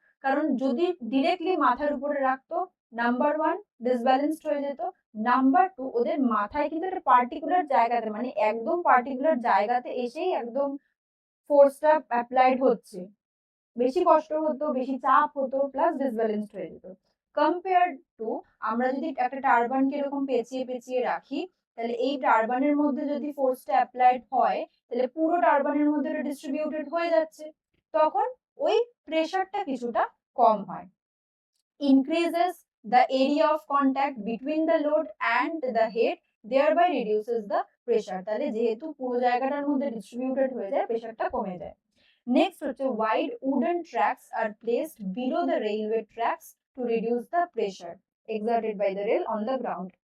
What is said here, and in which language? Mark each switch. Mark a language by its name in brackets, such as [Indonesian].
[Bangla] কারণ যদি ডিরেক্টলি মাথার উপরে রাখতো, নাম্বার ওয়ান ডিসব্যালেন্সড হয়ে যেত, নাম্বার টু ওদের মাথায় কিন্তু একটা পার্টিকুলার জায়গাতে, মানে একদম পার্টিকুলার জায়গাতে এসেই একদম ফোর্সটা অ্যাপ্লাইড হচ্ছে, বেশি কষ্ট হতো, বেশি চাপ হতো, প্লাস ডিসব্যালেন্সড হয়ে যেত। কম্পেয়ার টু আমরা যদি একটা টারবানকে এরকম পেঁচিয়ে পেঁচিয়ে রাখি, তাহলে এই টারবানের মধ্যে যদি ফোর্সটা অ্যাপ্লাইড হয়, তাহলে পুরো টারবানের মধ্যে ডিস্ট্রিবিউটেড হয়ে যাচ্ছে, তখন ওই প্রেসারটা কিছুটা কম হয়। [English] increases the area of contact between the load and the head, thereby reduces the pressure। [Bangla] তাহলে যেহেতু পুরো জায়গাটার মধ্যে ডিস্ট্রিবিউটেড হয়ে যায়, প্রেসারটা কমে যায়। নেক্সট হচ্ছে [English] wide wooden tracks are placed below the railway tracks to reduce the pressure exerted by the rail on the ground।